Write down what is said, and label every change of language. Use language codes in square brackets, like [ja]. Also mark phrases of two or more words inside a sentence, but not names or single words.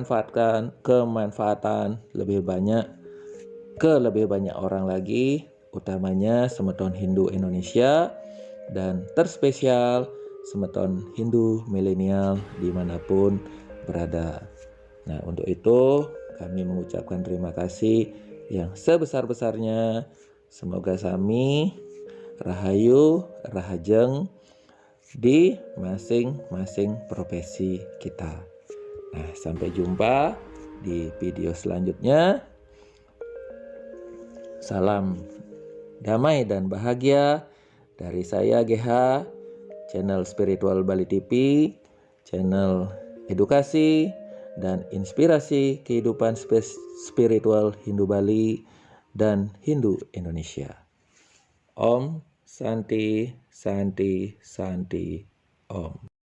[id] kemanfaatan lebih banyak ke lebih banyak orang lagi, utamanya Semeton Hindu Indonesia dan terspesial Semeton Hindu Milenial dimanapun berada. Nah, untuk itu kami mengucapkan terima kasih yang sebesar-besarnya. Semoga [ban] sami rahayu rahajeng [id] di masing-masing profesi kita. Nah, sampai jumpa di video selanjutnya. Salam damai dan bahagia dari saya GH, channel Spiritual Bali TV, channel edukasi dan inspirasi kehidupan spiritual Hindu Bali dan Hindu Indonesia. [sa] Om Santi Santi Santi Om.